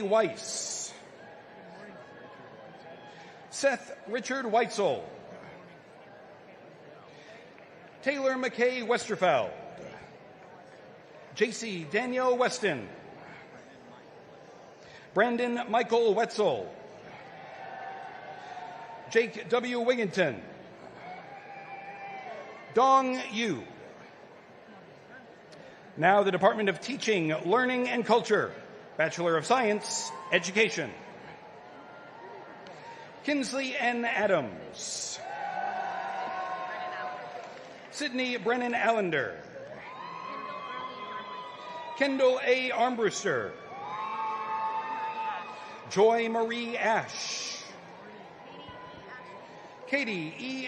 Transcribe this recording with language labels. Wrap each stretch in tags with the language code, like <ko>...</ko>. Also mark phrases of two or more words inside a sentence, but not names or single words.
<en>Weiss, Seth Richard Weitzel, Taylor McKay Westerfeld, J.C. Danielle Weston, Brandon Michael Wetzel, Jake W. Wigginton, Dong Yu. Now the Department of Teaching, Learning, and Culture, Bachelor of Science, Education. Kinsley N. Adams, Sydney Brennan Allender, Kendall A. Armbruster, Joy Marie Ash, Katie E.</en>